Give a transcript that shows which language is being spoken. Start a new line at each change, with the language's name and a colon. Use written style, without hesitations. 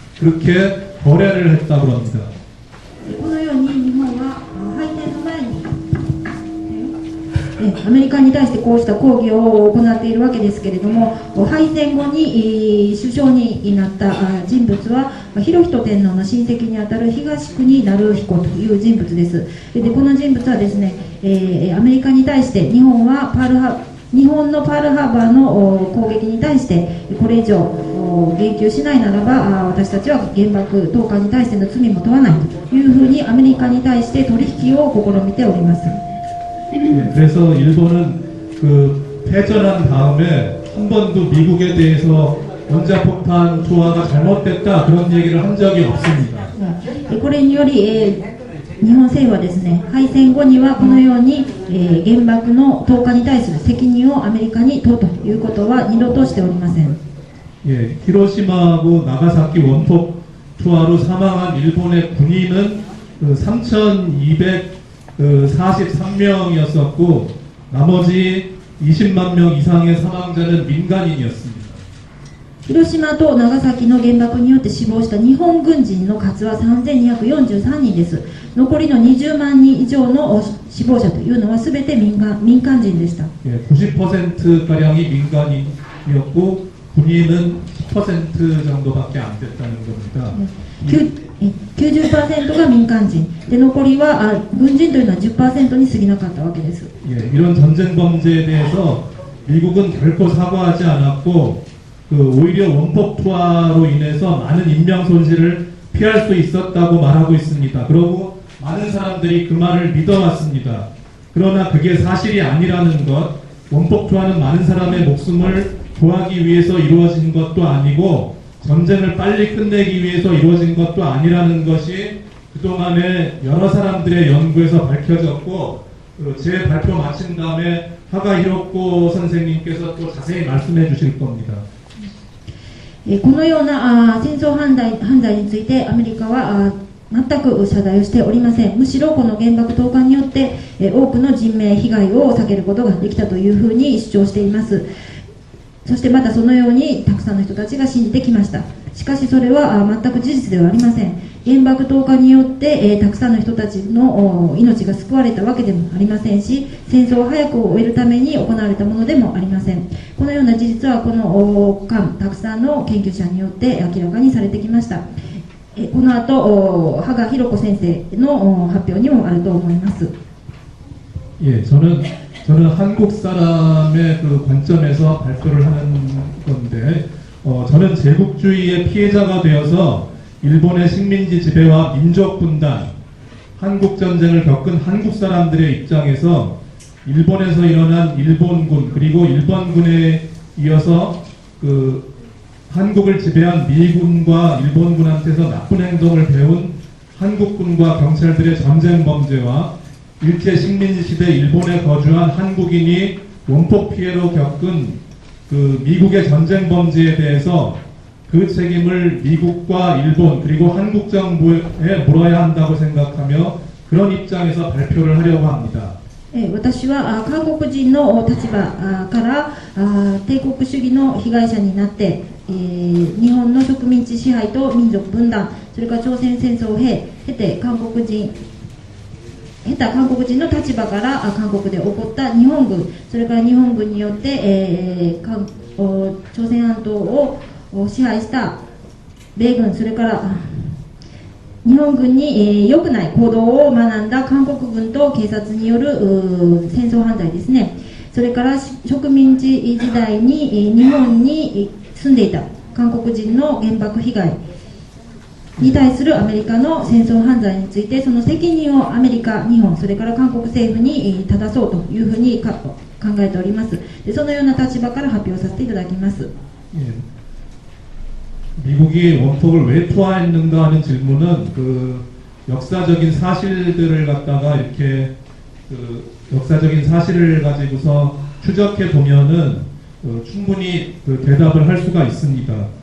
Korean: 그렇게 거래를 했다고 합니다.
Japanese: このように日本は敗戦の前にアメリカに対してこうした抗議を行っているわけですけれども、敗戦後に首相になった人物は裕仁天皇の親戚にあたる東国成彦という人物です。でこの人物はですね、アメリカに対して日本はパー日本のパールハーバーの攻撃に対してこれ以上言及しないならば私たちは原爆投下に対しての罪も問わないというふうにアメリカに対して取引を試みております。
Korean: 예, 그래서 일본은 그 패전한 다음에 한 번도 미국에 대해서 원자폭탄 투하가 잘못됐다 그런 얘기를 한 적이 없습니다.
Japanese: これにより、日本政府はですね、敗戦後にはこのように、原爆の投下に対する責任をアメリカに問うということは二度としておりません。
Korean: 예, 히로시마하고 나가사키 원폭 투하로 사망한 일본의 군인은 3,243명이었었고 나머지 20만 명 이상의 사망자는 민간인이었습니다.
Japanese: 広島と長崎の原爆によって死亡した日本軍人の数は3243人です。残りの20万人以上の死亡者というのは全て民間人でした。
Korean: 예, 90%가량이 민간인이었고 군인은 10% 정도밖에 안 됐다는 겁니다.
Japanese: 90% が民間人で残りは軍人というのは 10% に過ぎなかったわけです。
Korean: 예, 이런 전쟁 범죄에 대해서 미국은 결코 사과하지 않았고 오히려 원폭 투하로 인해서 많은 인명 손실을 피할 수 있었다고 말하고 있습니다. 그러고 많은 사람들이 그 말을 믿어왔습니다. 그러나 그게 사실이 아니라는 것, 원폭 투하는 많은 사람의 목숨을 구하기 위해서 이루어진 것도 아니고 전쟁을 빨리 끝내기 위해서 이루어진 것도 아니라는 것이 그동안에 여러 사람들의 연구에서 밝혀졌고 제 발표 마친 다음에 하가 히로코 선생님께서 또 자세히 말씀해 주실 겁니다.
Japanese: このような戦争犯罪についてアメリカは全く謝罪をしておりません。むしろこの原爆投下によって多くの人命被害を避けることができたというふうに主張しています。そしてまたそのようにたくさんの人たちが信じてきました。しかしそれは全く事実ではありません。原爆投下によってたくさんの人たちの命が救われたわけでもありませんし、戦争を早く終えるために行われたものでもありません。このような事実はこの間たくさんの研究者によって明らかにされてきました。この後羽賀弘子先生の発表にもあると思います。
Korean: 예, 저는 한국 사람의 그 관점에서 발표를 하는 건데, 저는 제국주의의 피해자가 되어서 일본의 식민지 지배와 민족 분단, 한국 전쟁을 겪은 한국 사람들의 입장에서 일본에서 일어난 일본군 그리고 일본군에 이어서 그 한국을 지배한 미군과 일본군한테서 나쁜 행동을 배운 한국군과 경찰들의 전쟁 범죄와 일제 식민지 시대 일본에 거주한 한국인이 원폭 피해로 겪은 그 미국의 전쟁 범죄에 대해서 그 책임을 미국과 일본 그리고 한국 정부에 물어야 한다고 생각하며 그런 입장에서 발표를 하려고 합니다.
Japanese: 私は韓国人の立場から帝国主義の被害者になって、日本の植民地支配と民族分断、それから朝鮮戦争を経て韓国人の立場から韓国で起こった日本軍、それから日本軍によって、朝鮮半島を支配した米軍、それから日本軍に良くない行動を学んだ韓国軍と警察による戦争犯罪ですね。それから植民地時代に日本に住んでいた韓国人の原爆被害に対するアメリカの戦争犯罪についてその責任をアメリカ、日本、それから韓国政府に正そうというふうに考えております。でそのような立場から発表させていただきます。
Korean: 예. 미국이 원폭을 왜 투하했는가 하는 질문은 그 역사적인 사실들을 갖다가 이렇게 그 역사적인 사실을 가지고서 추적해 보면은 충분히 그 대답을 할 수가 있습니다.